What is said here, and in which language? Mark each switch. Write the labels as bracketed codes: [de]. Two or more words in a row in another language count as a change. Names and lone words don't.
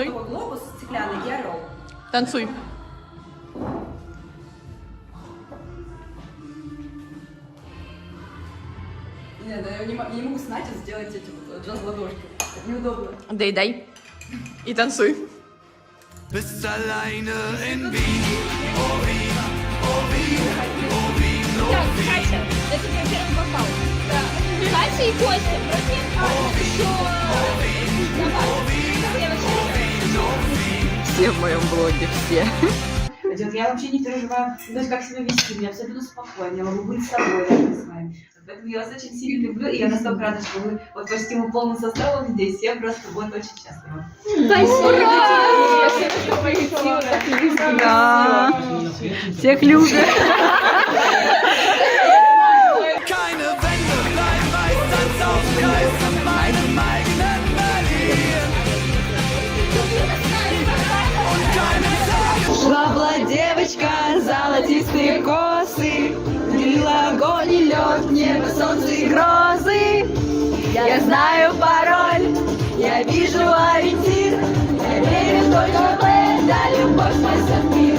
[ru] глобус стеклянный и орел. Танцуй. Нет, я не могу с Натей сделать эти вот джаз-ладошки. Это неудобно. Дай. И танцуй. [de] Bist alleine in Wien, oh Wien, oh Wien, oh Wien, oh [ru] Так, Катя, это твой первый вокал. Да. Катя и Костя, просто еще... Все в моем блоге, все. Я вообще не переживаю, то есть как себя вести, мне абсолютно спокойно, я могу быть собой рядом с вами. Поэтому я вас очень сильно люблю, и я настолько рада, что вы вот почти мы полным составом здесь, я просто вот очень счастлива. Спасибо! Да. Всех любят. [de] keine Wände, bleib weiß als Aufkreis in meinem eigenen Berlin. Und keine Tage. [ru] Шла была девочка, золотистые косы, длила огонь небо, солнце и грозы. Я знаю пароль, я вижу ориентир. Я верю только в это, любовь спасет мир.